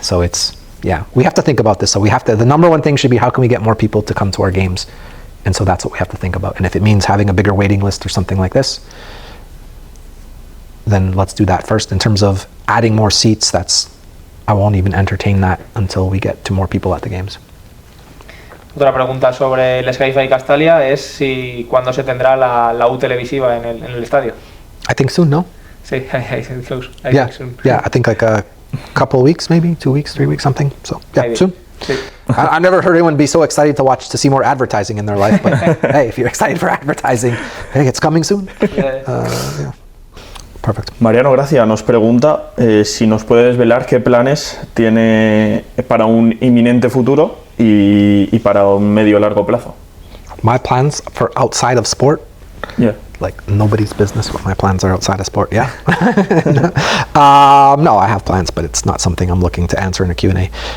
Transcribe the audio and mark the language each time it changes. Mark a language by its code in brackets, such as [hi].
[en] So we have to think about this. So the number one thing should be how can we get more people to come to our games? And so that's what we have to think about. And if it means having a bigger waiting list or something like this, then let's do that first. In terms of adding more seats, I won't even entertain that until we get to more people at the games. [es] Otra pregunta sobre el Sky-Fi Castalia es si cuándo se tendrá la U televisiva en el estadio. [en] I think soon, no? Sí, I think soon. Yeah, I think like a couple of weeks, maybe 2 weeks, 3 weeks, something. So yeah, maybe. Soon. [es] Sí. [en] I've never heard anyone be so excited to see more advertising in their life. But hey, if you're excited for advertising, hey, it's coming soon. Yeah. Perfect. [es] Mariano Gracia nos pregunta si nos puede desvelar qué planes tiene para un inminente futuro y para un medio largo plazo. [en] My plans for outside of sport? Yeah. Like nobody's business what my plans are outside of sport, yeah? No, I have plans, but it's not something I'm looking to answer in a Q&A.